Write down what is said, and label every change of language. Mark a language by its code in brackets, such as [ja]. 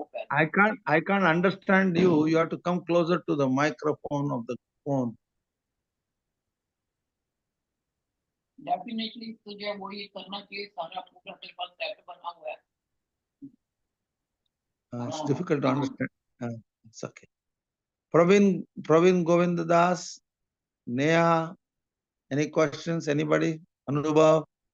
[en] I can't understand you. You have to come closer to the microphone of the phone. [hi] Definitely तुझे वो ये करना चाहिए सारा पूरा तेरे पास सेट बना हुआ है. [en] It's difficult to understand. It's okay. Praveen Govind Das, Neha, any questions? Anybody? Anubhav?